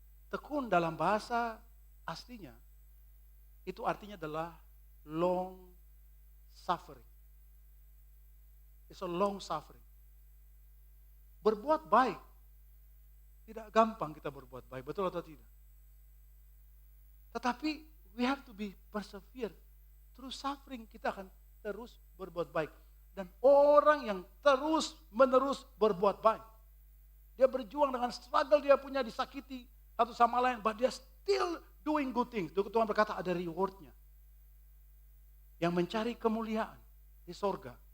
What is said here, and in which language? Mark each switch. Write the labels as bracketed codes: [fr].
[id] Tekun dalam bahasa aslinya, itu artinya adalah [en] long suffering. It's a long suffering. [id] Berbuat baik. Tidak gampang kita berbuat baik, betul atau tidak? Tetapi [en] we have to be persevere. Through suffering [id] kita akan terus berbuat baik. Dan orang yang terus menerus berbuat baik. Dia berjuang dengan struggle dia punya, disakiti satu sama lain, [en] but [id] dia [en] still doing good things. [id] Tuhan berkata ada rewardnya. Yang mencari kemuliaan di sorga.